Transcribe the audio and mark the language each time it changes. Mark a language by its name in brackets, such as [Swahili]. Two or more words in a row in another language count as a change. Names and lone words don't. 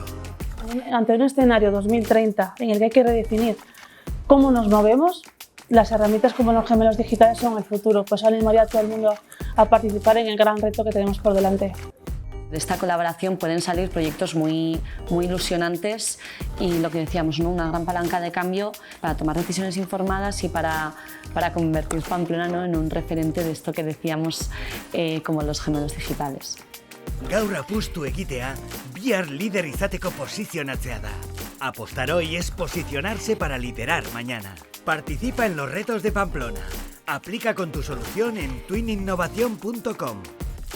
[Spanish] Ante un escenario 2030 en el que hay que redefinir cómo nos movemos, las herramientas como los gemelos digitales son el futuro, pues animaría a todo el mundo a participar en el gran reto que tenemos por delante. De esta colaboración pueden salir proyectos muy ilusionantes y lo que decíamos, ¿no? Una gran palanca de cambio para tomar decisiones informadas y para convertir Pamplona, ¿no? En un referente de esto que decíamos como los gemelos digitales. [Basque] Gaur apustu egitea, bihar líder izateko posizionatzea da. [Spanish] Apostar hoy es posicionarse para liderar mañana. Participa en los retos de Pamplona. Aplica con tu solución en twininnovación.com.